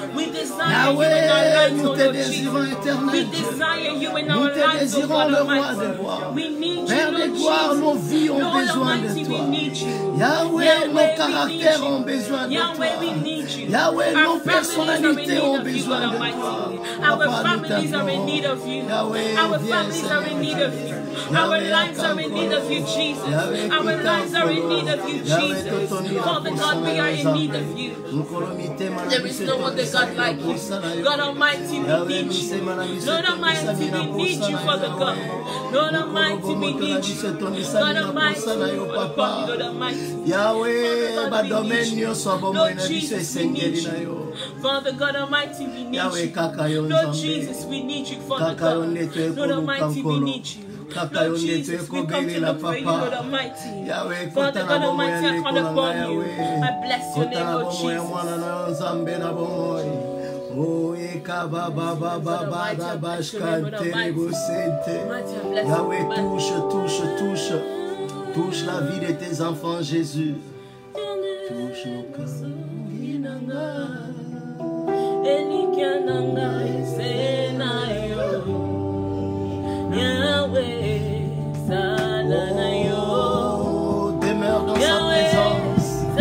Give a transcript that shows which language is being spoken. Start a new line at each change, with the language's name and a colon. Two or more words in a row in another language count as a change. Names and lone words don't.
French: Yahweh, nous te désirons, éternel Dieu. Nous te désirons, le roi des rois. Père de gloire, nos vies ont besoin de toi. Yahweh, nos caractères ont besoin de toi. Yahweh, nos personnalités ont besoin de toi.
English: Our families are in need of you. Our families are in need of you. Our lives are in need of you, Jesus. Our lives are in need of you, Jesus. Father God, we are in need of you. There is no other God like you. God Almighty, we need you. Lord Almighty, we need you, Father God. Lord Almighty, we need you. God Almighty, Lord Almighty.
Lingala: Yahweh, badomaine nyonso bomoi na biso esengeli na yo.
English: Father God Almighty, we need Yahweh, you.
Lingala: kaka yo
English: Lord
Lingala: Nzambe.
English: Jesus, we need you, Father
Lingala: Kaka yo
English: God.
Lingala: ndeto
English: Lord Almighty, we
Lingala: ekoluka
English: need you.
Lingala: Kaka yo
English: Lord
Lingala: ndeto
English: Jesus, we come to
Lingala: ekobelela
English: look for you, Lord
Lingala: papa.
English: Almighty. Yahweh, Father
Lingala: kota
English: God
Lingala: na bomoi
English: Almighty,
Lingala: ya
English: I call
Lingala: ndeko na
English: upon
Lingala: nga,
English: you. Yahweh. I bless your
Lingala: Kota
English: name,
Lingala: na
English: Lord
Lingala: bomoi ya
English: Jesus.
Lingala: mwana na yo Nzambe na bomoi. Oh, eka ba ba ba ba ba da bashkante bosente.
French: Yahweh, touche la vie de tes enfants, Jésus. Touche nos cœurs. Oh, demeure dans sa présence.